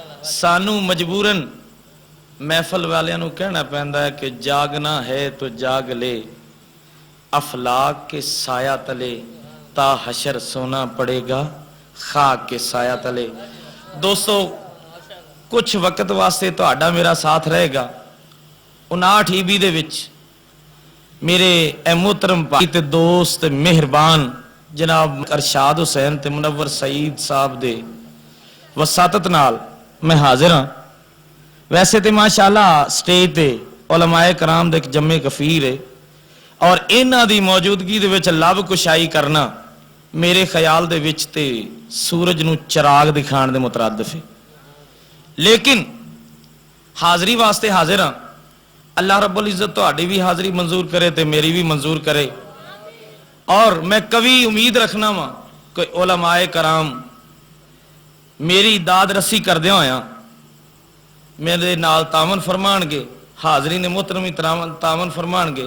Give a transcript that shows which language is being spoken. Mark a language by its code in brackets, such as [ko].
[pa] سانو مجبوراً محفل والیاں نو کہنا پہندا ہے کہ [ur] جاگنا ہے تو جاگ لے، افلاک کے سایہ تلے تا حشر سونا پڑے گا خاک کے سایہ تلے. [pa] دوستو کچھ وقت واسطے تہاڈا میرا ساتھ رہے گا. 59 ایبی دے وچ میرے اے محترم بھائی تے دوست مہربان جناب ارشاد حسین تے منور سعید صاحب دے وساطت نال میں حاضر ہاں. ویسے تے ماشاءاللہ سٹیج تے علماء کرام دے ایک جمع کفیر ہے اور انہاں دی موجودگی دے وچ لب کشائی کرنا میرے خیال دے وچ تے سورج نو چراغ دکھان دے مترادف ہے. لیکن حاضری واسطے حاضر ہاں. اللہ رب العزت تہاڈی بھی حاضری منظور کرے تے میری بھی منظور کرے. اور میں کبھی امید رکھنا وا کہ علماء کرام میری داد رسی کردیا ہویا میرے نال تعاون فرمان گے، حاضرین محترمی تعاون فرمان گے.